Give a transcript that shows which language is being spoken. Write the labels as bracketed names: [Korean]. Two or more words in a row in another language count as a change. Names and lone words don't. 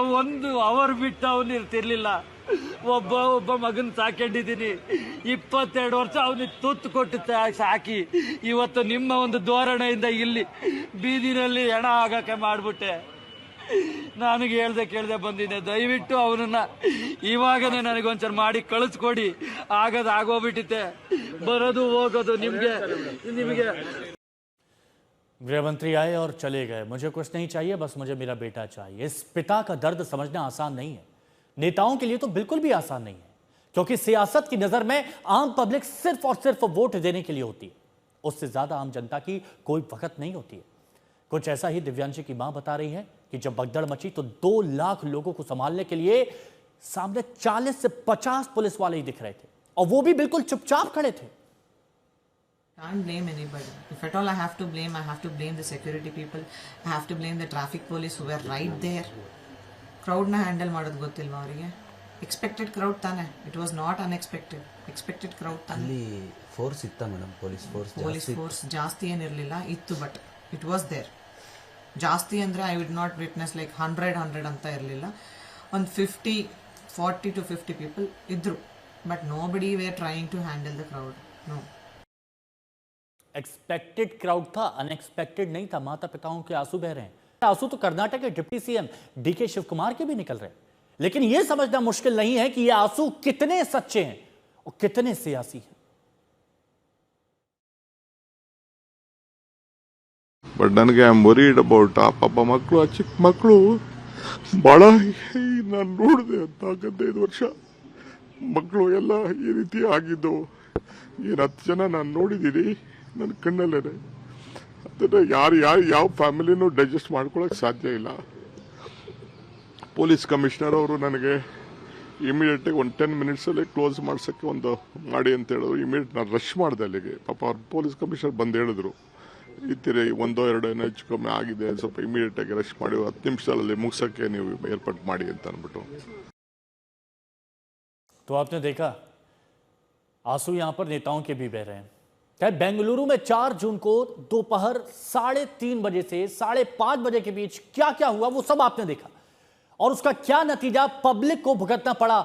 [Kannada] 1 ಅವರ್ ಬಿಟ್ಟು ಅವನು ಇರ್ತಿರ್ಲಿಲ್ಲ ಒಬ್ಬ ಮಗನ್ ಸಾಕೊಂಡಿದ್ದೀನಿ 22 ವರ್ಷ ಅವನಿಗೆ ತುತ್ತು ಕೊಟ್ಟು ಸಾಕಿ ಇವತ್ತು ನಿಮ್ಮ ಒಂದು ಧೋರಣೆಯಿಂದ ಇಲ್ಲಿ ಬೀದಿನಲ್ಲಿ ಹೆಣ ಆಗಕ್ಕೆ ಮಾಡ್ಬಿಟ್ಟೆ ನನಗೆ ಕೇಳ್ದೆ ಬಂದಿದ್ದೆ ದಯವಿಟ್ಟು ಅವನನ್ನ ಇವಾಗನೇ ನನಗೊಂಚೂರು ಮಾಡಿ ಕಳಿಸ್ಕೊಡಿ ಆಗೋಗ್ಬಿಟ್ಟಿದೆ ಬರೋದು ಹೋಗೋದು ನಿಮಗೆ [Hindi] गृह मंत्री आए और चले गए, मुझे कुछ नहीं चाहिए, बस मुझे मेरा बेटा चाहिए। इस पिता का दर्द समझना आसान नहीं है, नेताओं के लिए तो बिल्कुल भी आसान नहीं है, क्योंकि सियासत की नजर में आम पब्लिक सिर्फ और सिर्फ वोट देने के लिए होती है। उससे ज्यादा आम जनता की कोई वक़्त नहीं होती है। कुछ ऐसा ही दिव्यांशी की मां बता रही है कि जब भगदड़ मची तो 2 लाख लोगों को संभालने के लिए सामने 40 से 50 पुलिस वाले ही दिख रहे थे, और वो भी बिल्कुल चुपचाप खड़े थे। [English] Can't blame anybody. If at all I have to blame the security people. I have to blame the traffic police who were right there. [Kannada] Crowd na handle ಮಾಡೋದು ಗೊತ್ತಿಲ್ವಾ ಅವರಿಗೆ? [English] Expected crowd [Kannada] ತಾನೆ. [English] It was not unexpected. Expected crowd ತಾನೆ. [Kannada] ಅಲ್ಲಿ ಫೋರ್ಸ್ ಇತ್ತ ಮೇಡಮ್, ಪೊಲೀಸ್ ಫೋರ್ಸ್ ಜಾಸ್ತಿ ಏನಿರಲಿಲ್ಲ, ಇತ್ತು, [English] But it was there. [Kannada] ಜಾಸ್ತಿ ಅಂದರೆ [English] I would not witness like [Kannada] 100 ಅಂತ ಇರಲಿಲ್ಲ. [English] ಒಂದು 40 to 50 ಪೀಪಲ್ ಇದ್ರು, But no body were trying to handle the crowd. [Hindi] नो [English] expected crowd [Hindi] था, अनएक्सपेक्टेड नहीं था. माता पिताओं के आंसू बह रहे हैं. आंसू तो कर्नाटक के डिप्टी सीएम डीके शिव कुमार के भी निकल रहे हैं. लेकिन यह समझना मुश्किल नहीं है कि ये आंसू कितने सच्चे हैं और कितने सियासी हैं. [Kannada] ಬಟ್ ನನಗೆ [English] I am worried about [Kannada] ಆ ಪಾಪ ಮಕ್ಕಳು, ಆ ಚಿಕ್ಕ ಮಕ್ಕಳು ಭಾಳ ನಾನು ನೋಡಿದೆ ಅಂತ 15 ವರ್ಷ ಮಕ್ಕಳು ಎಲ್ಲ ಈ ರೀತಿ ಆಗಿದ್ದು. ಏನು 10 ಜನ ನಾನು ನೋಡಿದ್ದೀನಿ ನನ್ನ ಕಣ್ಣಲ್ಲೇ. ಅದನ್ನು ಯಾರು ಯಾವ ಫ್ಯಾಮಿಲಿನೂ ಡೈಜೆಸ್ಟ್ ಮಾಡ್ಕೊಳಕ್ಕೆ ಸಾಧ್ಯ ಇಲ್ಲ. ಪೊಲೀಸ್ ಕಮಿಷನರ್ ಅವರು ನನಗೆ ಇಮಿಡಿಯೇಟಾಗಿ ಒಂದು 10 ಮಿನಿಟ್ಸಲ್ಲೇ ಕ್ಲೋಸ್ ಮಾಡ್ಸೋಕ್ಕೆ ಒಂದು ಮಾಡಿ ಅಂತ ಹೇಳಿದ್ರು. ಇಮಿಡಿಯೇಟ್ ನಾನು ರಶ್ ಮಾಡಿದೆ ಅಲ್ಲಿಗೆ. ಪಾಪ ಅವ್ರು ಪೊಲೀಸ್ ಕಮಿಷನರ್ ಬಂದು ಹೇಳಿದ್ರು, ಇತ್ತಿರಿ 1-2 ಏನೋ ಹೆಚ್ಚು ಕಮ್ಮಿ ಆಗಿದೆ, ಸ್ವಲ್ಪ ಇಮಿಡಿಯೇಟಾಗಿ ರಶ್ ಮಾಡಿ 10 ನಿಮಿಷದಲ್ಲಿ ಮುಗಿಸೋಕ್ಕೆ ನೀವು ಏರ್ಪಾಟ್ ಮಾಡಿ ಅಂತ ಅಂದ್ಬಿಟ್ಟು. [Hindi] तो आपने देखा आंसू यहां पर नेताओं के भी बह रहे हैं. क्या बेंगलुरु में 4 जून को दोपहर 3:30 बजे से 5:30 बजे के बीच क्या क्या हुआ वो सब आपने देखा, और उसका क्या नतीजा पब्लिक को भुगतना पड़ा.